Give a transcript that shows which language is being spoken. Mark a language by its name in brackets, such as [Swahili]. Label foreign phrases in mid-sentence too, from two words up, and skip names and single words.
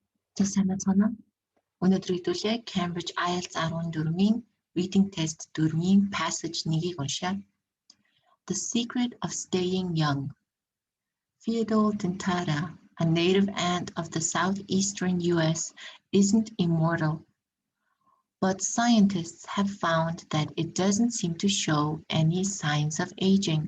[Mongolian] За сайн байна уу? Өнөөдөр хэдүүлээ Cambridge IELTS 14-ийн [English] reading test [Mongolian] 4-ийн passage 1-ийг уншъя. [English] The secret of staying young. Theodore dentata, a native ant of the southeastern US, isn't immortal, but scientists have found that it doesn't seem to show any signs of aging.